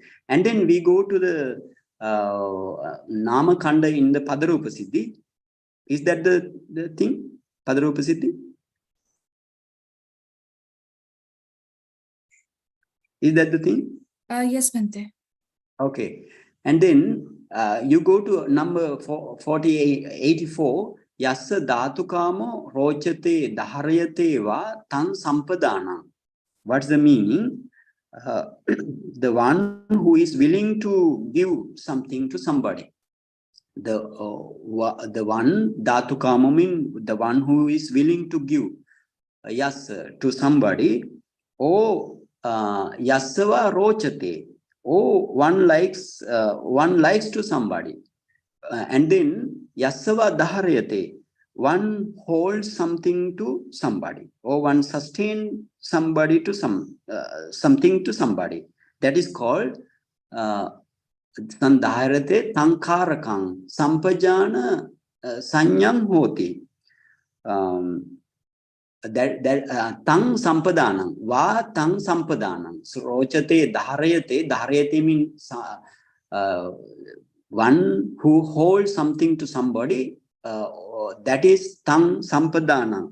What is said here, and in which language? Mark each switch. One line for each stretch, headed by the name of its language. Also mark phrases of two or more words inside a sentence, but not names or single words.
English: And then we go to the Namakanda in the Padarupa Siddhi. Is that the thing? Padarupa Siddhi? Is that the thing? Yes, Bhante. Okay. And then you go to number 84.
Pali: Yassa dhatukamo rochate dharyate va tan sampadana.
English: What's the meaning? The one who is willing to give something to somebody. The one dhatukamo mean the one who is willing to give yes to somebody.
Pali: Oh, yassava rochate.
English: Oh, one likes to somebody. And then
Pali: yassava dharyate.
English: One holds something to somebody, or one sustains somebody to something to somebody. That is called
Pali: sandharyate tankarakang sampajana sanyam hoti. That tang sampadanam va tang sampadanam.
English: So
Pali: rochate dharyate
English: means one who holds something to somebody, that is
Pali: tang sampadana.